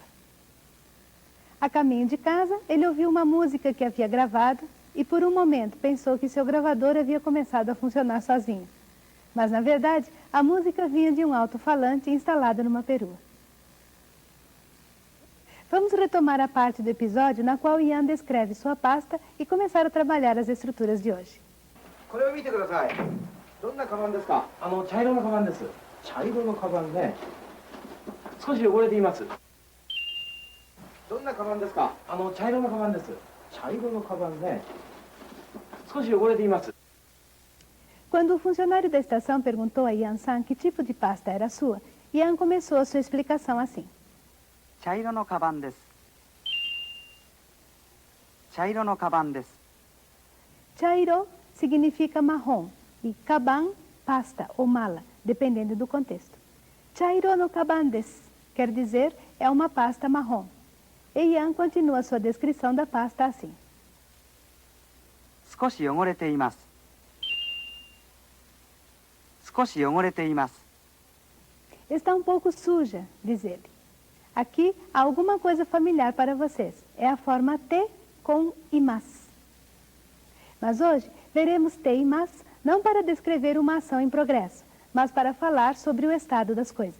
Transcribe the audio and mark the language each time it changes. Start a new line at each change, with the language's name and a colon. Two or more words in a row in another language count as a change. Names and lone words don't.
Portuguese: A caminho de casa, ele ouviu uma música que havia gravado e por um momento pensou que seu gravador havia começado a funcionar sozinho. Mas, na verdade, a música vinha de um alto-falante instalado numa perua. Vamos retomar a parte do episódio na qual Ian descreve sua pasta e começar a trabalhar as estruturas de hoje.
Japanese: これを見てください。どんなカバンですか？茶色のカバンです。茶色のカバンね。少し汚れています。どんなカバンですか？茶色のカバンです。茶色のカバンね。少し汚れています。
Portuguese: Quando o funcionário da estação perguntou a Ian-san que tipo de pasta era sua, Ian começou a sua explicação assim.
Japanese: 茶色のカバンです。茶色のカバンです。
Portuguese: Chairo significa marrom e kaban, pasta ou mala, dependendo do contexto.
Japanese: 茶色のカバンです
Portuguese: quer dizer é uma pasta marrom. E Ian continua sua descrição da pasta assim. 少し汚れています。少し汚れています。 Está um pouco suja, diz ele. Aqui há alguma coisa familiar para vocês. É a forma te com imas. Mas hoje veremos te e mas não para descrever uma ação em progresso, mas para falar sobre o estado das coisas.